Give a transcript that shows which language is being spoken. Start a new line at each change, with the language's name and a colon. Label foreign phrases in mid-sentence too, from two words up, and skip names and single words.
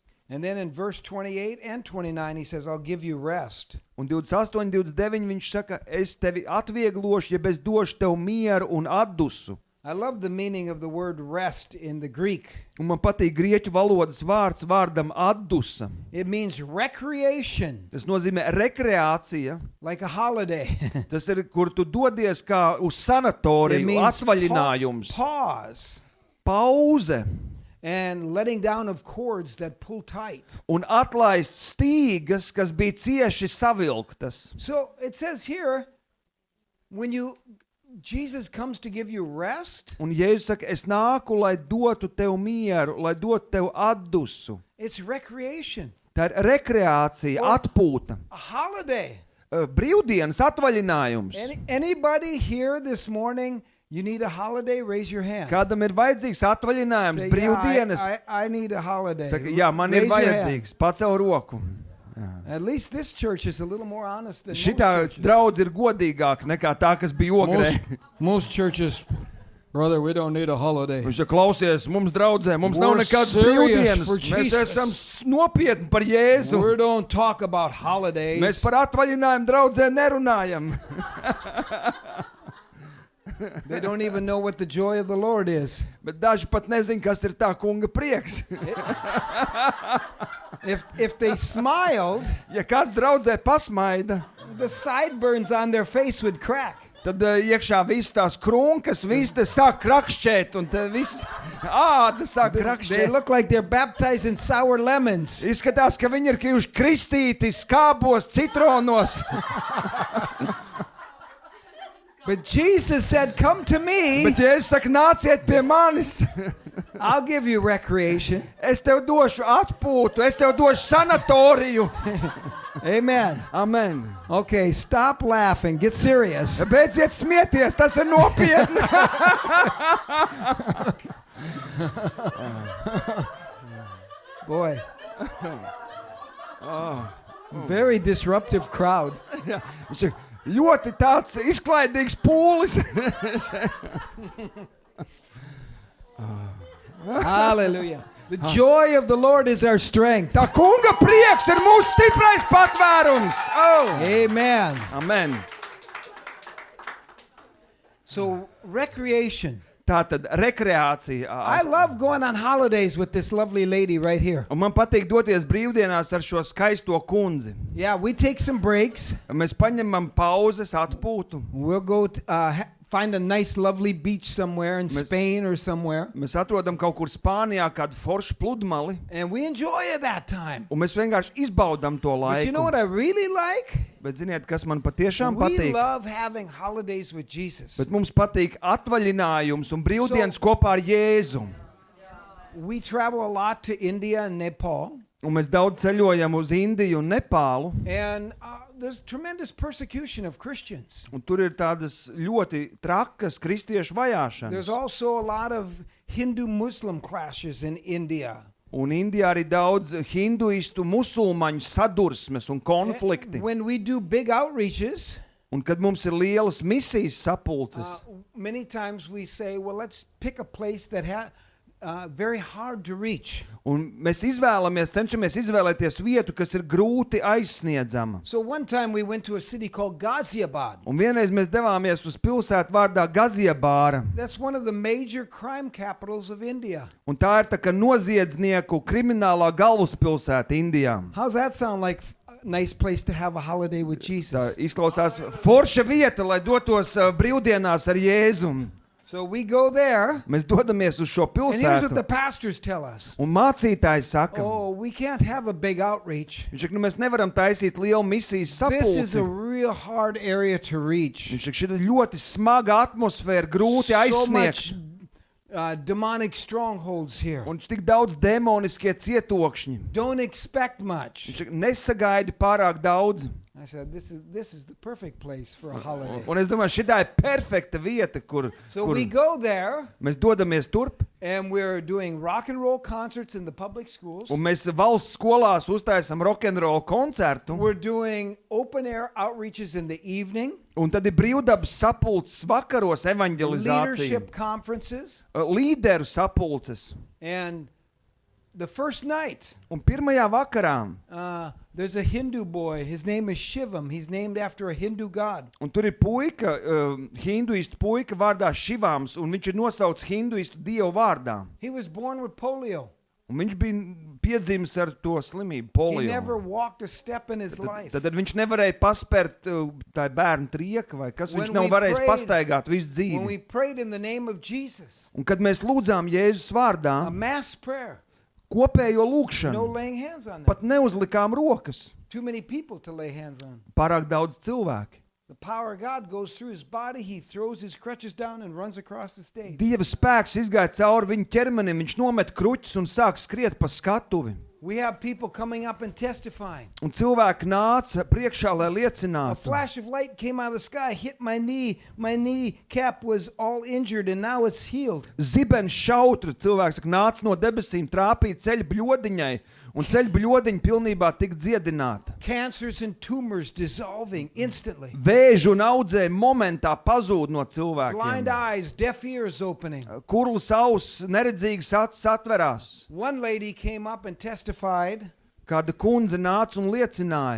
English: And then in verse 28 and 29, he says, I'll give you rest.
Latvian: Un 28, 29 viņš saka, es tevi atvieglošu, ja es došu tev mieru un atdusu.
English: I love the meaning of the word rest in the Greek.
Latvian: Un man patīk grieķu valodas vārds vārdam atdusa.
English: It means recreation,
Latvian: Tas nozīmē rekreācija.
English: like a holiday.
Latvian: Tas ir, kur tu dodies kā uz
English: It
Latvian: sanatoriju,
English: means
Latvian: atvaļinājums,
English: pause
Latvian: pauze
English: and letting down of cords that pull tight.
Latvian: un atlaist stīgas, kas bija cieši savilktas.
English: So it says here, when Jesus comes to give you rest,
Latvian: Un Jēzus saka, es nāku, lai dotu tev mieru, lai dotu tev atdusu.
English: it's recreation,
Latvian: Tā ir rekreācija, atpūta,
English: a holiday.
Latvian: brīvdienas atvaļinājums.
English: Anybody here this morning You need a holiday? Raise your hand.
Latvian: Kādam ir vajadzīgs atvaļinājums,
English: Say,
Latvian: brīvdienas?
English: I need a holiday.
Latvian: Saka, jā, man ir
English: Raise your hand.
Latvian: vajadzīgs. Pacel roku.
English: At least this church is a little more honest than
Latvian: Šitā
English: most churches.
Latvian: draudz ir godīgāk nekā tā, kas bija ogrē.
English: Most churches, brother, we don't need a holiday.
Latvian: Viņš ir klausies, mums draudzē, mums
English: We're
Latvian: nav nekādas
English: serious
Latvian: brīvdienas.
English: for
Latvian: Mēs
English: Jesus.
Latvian: esam nopietni par Jēzu.
English: We don't talk about holidays.
Latvian: Mēs par atvaļinājumu draudzē nerunājam.
English: They don't even know what the joy of the Lord is.
Latvian: Bet daži pat nezin, kas ir tā kunga prieks.
English: If they smiled,
Latvian: Ja kāds draudzē pasmaida,
English: the sideburns on their face would crack.
Latvian: tad iekšā viss tās krunkas, viss te sāk krakšķēt, un te viss āda sāk
English: They
Latvian: krakšķēt.
English: look like they're baptized in sour lemons.
Latvian: Izskatās, ka viņi ir kļuvuši kristīti skābos, citronos.
English: But Jesus said, come to me.
Latvian: Bet ja es saku, nāciet pie manis,
English: I'll give you recreation.
Latvian: es tev došu atpūtu, es tev došu sanatoriju.
English: Amen.
Latvian: Amen.
English: Okay, stop laughing. Get serious.
Latvian: Beidziet smieties, tas ir nopietni.
English: Boy. Very disruptive crowd.
Latvian: Jā, viņš ir ļoti tāds izklaidīgs pūlis.
English: Hallelujah. The joy of the Lord is our strength.
Latvian: Tā kunga prieks ir mūsu stiprais patvērums.
English: Oh. Amen. Amen. So, recreation.
Latvian: Tā tad rekreācija.
English: I love going on holidays with this lovely lady right here.
Latvian: Un man patīk doties brīvdienās ar šo skaisto kundzi.
English: Yeah, we take some breaks.
Latvian: Mēs paņemam pauzes, atpūtu.
English: We'll go find a nice, lovely beach somewhere in Spain or somewhere.
Latvian: Mēs atrodam kaut kur Spānijā kādu foršu pludmali.
English: And we enjoy that time.
Latvian: Un mēs vienkārši izbaudam to
English: But you know
Latvian: laiku.
English: what I really like?
Latvian: Bet ziniet, kas man patiešām
English: We
Latvian: patīk?
English: love having holidays with Jesus.
Latvian: Bet mums patīk atvaļinājums un brīvdienas kopā ar Jēzu.
English: We travel a lot to India and Nepal.
Latvian: Un mēs daudz ceļojam uz Indiju un Nepālu.
English: And there's tremendous persecution of Christians.
Latvian: Un tur ir tādas ļoti trakas kristiešu
English: There's
Latvian: vajāšanas.
English: also a lot of Hindu-Muslim clashes in India.
Latvian: Un Indijā arī daudz hinduistu, musulmaņu sadursmes un konflikti.
English: When we do big outreaches,
Latvian: Un kad mums ir lielas misijas sapulces,
English: many times we say, well, let's pick a place that very hard to reach.
Latvian: un mēs cenšamies izvēlēties vietu, kas ir grūti aizsniedzama.
English: So one time we went to a city called Ghaziabad.
Latvian: Un vienreiz mēs devāmies uz pilsētu vārdā Gaziabāra.
English: That's one of the major crime capitals of India.
Latvian: Un tā ir tā kā noziedznieku kriminālā galvaspilsēta Indijā.
English: How's that sound like a nice place to have a holiday with
Latvian: Tā
English: Jesus?
Latvian: izklausās forša vieta, lai dotos brīvdienās ar Jēzu.
English: So we go there,
Latvian: Mēs dodamies uz šo
English: and here's what the
Latvian: pilsētu.
English: pastors tell us.
Latvian: Un mācītājs saka,
English: Oh, we can't have a big outreach.
Latvian: viņš saka, nu mēs nevaram taisīt lielu misijas
English: This is a
Latvian: sapulci.
English: real hard area to reach.
Latvian: Viņš saka, šī ir ļoti smaga atmosfēra, grūti
English: So much
Latvian: aizsniegt.
English: demonic strongholds here.
Latvian: Un tik daudz demoniskie cietokšņi.
English: Don't expect much.
Latvian: Viņš saka, nesagaidi pārāk daudz.
English: I said, this is the perfect place for a holiday.
Latvian: Un es domāju, šitā ir perfekta vieta, kur
English: So we go there,
Latvian: mēs dodamies turp.
English: and we're doing rock and roll concerts in the public schools.
Latvian: Un mēs valsts skolās uztaisam rokenrola koncertu.
English: We're doing open air outreaches in the evening,
Latvian: Un tad ir brīvdabas sapulces vakaros evaņģelizācija.
English: leadership conferences,
Latvian: Līderu sapulces.
English: and the first night,
Latvian: Un pirmajā vakarā,
English: there's a Hindu boy. His name is Shivam. He's named after a Hindu god.
Latvian: un tur ir puika, hinduistu puika vārdā Šivāms, un viņš ir nosauts hinduistu dievu vārdā.
English: He was born with polio.
Latvian: Un viņš bija piedzimis ar to slimību,
English: He
Latvian: polio.
English: never walked a step in his life.
Latvian: Tad viņš nevarēja paspērt tā bērnu trieka, vai kas
English: When
Latvian: viņš nav
English: we
Latvian: varējis
English: prayed-
Latvian: pastaigāt visu
English: When
Latvian: dzīvi.
English: we prayed in the name of Jesus,
Latvian: Un kad mēs lūdzām Jēzus
English: a
Latvian: vārdā,
English: mass prayer,
Latvian: kopējo
English: no
Latvian: lūgšanu,
English: laying hands on them.
Latvian: pat neuzlikām rokas.
English: Too many people to lay hands on.
Latvian: Pārāk daudz cilvēki.
English: The power of God goes through his body. He throws his crutches down and runs across the stage.
Latvian: Dieva spēks izgāja cauri viņa ķermenim, viņš nomet kruķus un sāk skriet pa skatuvi.
English: We have people coming up and testifying.
Latvian: Un cilvēki nāca priekšā, lai
English: A
Latvian: liecinātu.
English: flash of light came out of the sky, hit my knee. My knee cap was all injured, and now it's healed.
Latvian: Zibens šautra cilvēks saka, nāca no debesīm, trāpīja ceļa bļodiņai, un ceļa bļodiņa pilnībā tika dziedināta.
English: Cancers and tumors dissolving instantly.
Latvian: Vēžu un audzēji momentā pazūd no cilvēkiem.
English: Blind eyes, deaf ears opening.
Latvian: Kurlas auss, neredzīgas acis atverās.
English: One lady came up and testified,
Latvian: Kāda kundze nāca un liecināja.